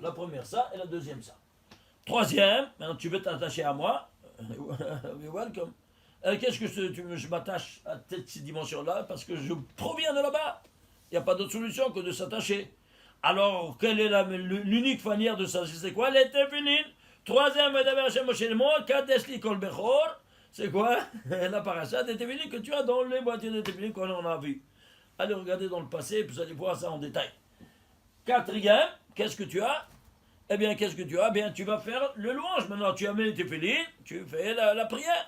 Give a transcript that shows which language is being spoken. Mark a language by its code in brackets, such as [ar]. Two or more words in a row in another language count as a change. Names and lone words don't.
[fr] La première, ça, et la deuxième, ça. Troisième, maintenant tu veux t'attacher à moi, welcome. Qu'est-ce que je m'attache à cette dimension-là? Parce que je proviens de là-bas. Il n'y a pas d'autre solution que de s'attacher. Alors, quelle est l'unique manière de s'attacher? C'est quoi? Les tefilin. Troisième, [he] וידבר השם משה [fr] le mot, [he] קדש לי כל בכור. [fr] C'est quoi? La paracha des tefilin que tu as dans les boîtiers de tefilin qu'on a vu. Allez regarder dans le passé, puis vous allez voir ça en détail. Quatrième, qu'est-ce que tu as? Eh bien, qu'est-ce que tu as? Eh bien, tu vas faire le louange. Maintenant, tu amènes les tefilin, tu fais la prière.